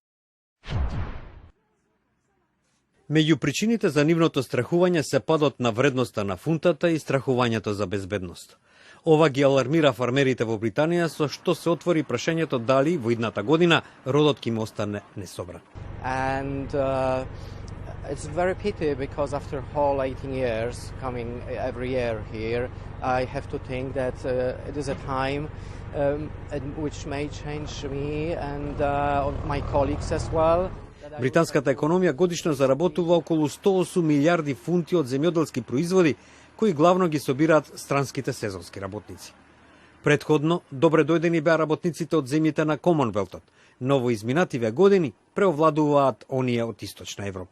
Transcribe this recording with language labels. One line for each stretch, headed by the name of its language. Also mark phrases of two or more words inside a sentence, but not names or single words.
Macedonian: Меѓу причините за нивното страхување се падот на вредноста на фунтата и страхувањето за безбедност. Ова ги алармира фармерите во Британија, со што се отвори прашањето дали во идната година родот ќе им остане несобран.
English: It's very pity because after whole 18 years coming every year here, I have to think that it is a time which may change me and my colleagues as well.
Macedonian: Британската економија годишно заработува околу 108 милиарди фунти од земјоделски производи, кои главно ги собираат странските сезонски работници. Предходно, добре дојдени беа работниците од земјите на Комонвелтот, но во изминативе години преовладуваат оние од Источна Европа.